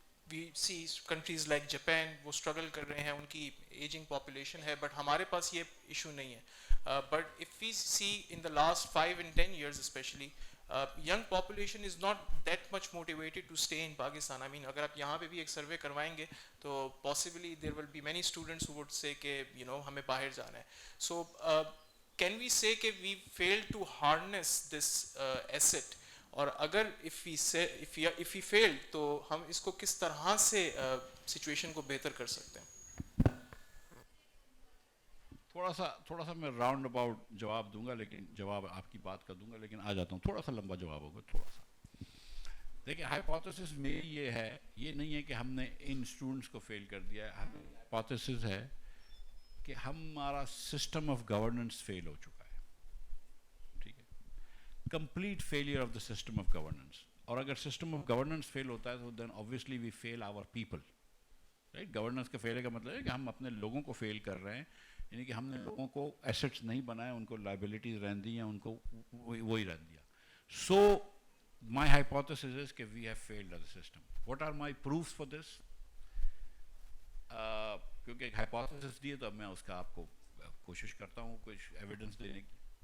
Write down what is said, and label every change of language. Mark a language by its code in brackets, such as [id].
[en] we see countries like Japan, [ur] وہ struggle کر رہے ہیں, ان کی ایجنگ پاپولیشن ہے, بٹ ہمارے پاس یہ ایشو نہیں ہے. [en] But if we see in the last 5 and 10 years especially, young population is not that much motivated to stay in Pakistan. I mean, [ur] اگر آپ یہاں پہ بھی ایک سروے کروائیں گے [en] تو possibly there will be many students who would say [ur] کہ ہمیں باہر جانا ہے. [en] So can we say کہ we failed to harness this asset, اور اگر if we failed [ur] تو ہم اس کو کس طرح سے سچویشن کو بہتر کر سکتے ہیں؟ تھوڑا سا میں راؤنڈ اباؤٹ جواب دوں گا, لیکن جواب آپ کی بات کا دوں گا, لیکن آ جاتا ہوں, تھوڑا سا لمبا جواب ہوگا تھوڑا سا. دیکھیں, ہائپوتھیسس میری یہ ہے, یہ نہیں ہے کہ ہم نے ان اسٹوڈنٹس کو فیل کر دیا ہے. ہائپوتھیسس ہے کہ ہمارا سسٹم آف گورننس فیل ہو چکا ہے. ٹھیک ہے, [en] Complete failure of the system of governance. [ur] اور اگر سسٹم آف گورننس فیل ہوتا ہے تو [en] Then obviously we fail our people. [ur] Right, governance کے فیل کا مطلب ہے کہ ہم اپنے لوگوں کو فیل کر رہے ہیں, یعنی کہ ہم نے لوگوں کو ایسٹس نہیں بنائے, ان کو لائبلٹیز رہن دی ہیں, ان کو وہی رہن دیا. [en] So my hypothesis is کہ we have failed as a system. What are my proofs for this? [ur] کیونکہ ایک ہائپوتھیسس دی ہے تو اب میں اس کا آپ کو کوشش کرتا ہوں کچھ ایویڈنس دینے کی.